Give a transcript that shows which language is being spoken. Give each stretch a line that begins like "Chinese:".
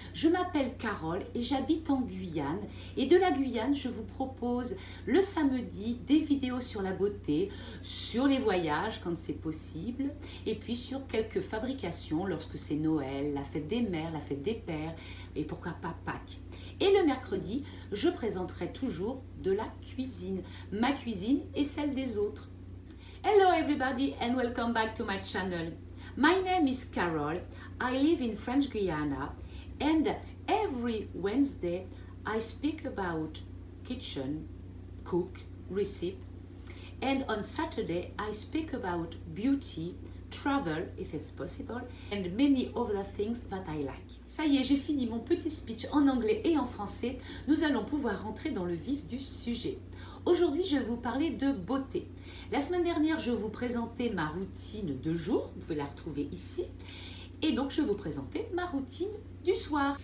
French: Je m'appelle Carole et j'habite en Guyane. Et de la Guyane, je vous propose le samedi des vidéos sur la beauté, sur les voyages quand c'est possible, et puis sur quelques fabrications lorsque c'est Noël, la fête des mères, la fête des pères et pourquoi pas Pâques. Et le mercredi, je présenterai toujours de la cuisine, ma cuisine et celle des autres.
English: Hello everybody and welcome back to my channel. My name is Carole, I live in French Guiana and every Wednesday I speak about kitchen, cook, recipe, and on Saturday I speak about beauty, travel if it's possible, and many other things that I like.
French: Ça y est, j'ai fini mon petit speech en anglais et en français. Nous allons pouvoir rentrer dans le vif du sujet. Aujourd'hui, je vais vous parler de beauté. La semaine dernière, je vous présentais ma routine de jour. Vous pouvez la retrouver ici. Et donc, je vais vous présenter ma routine du soir.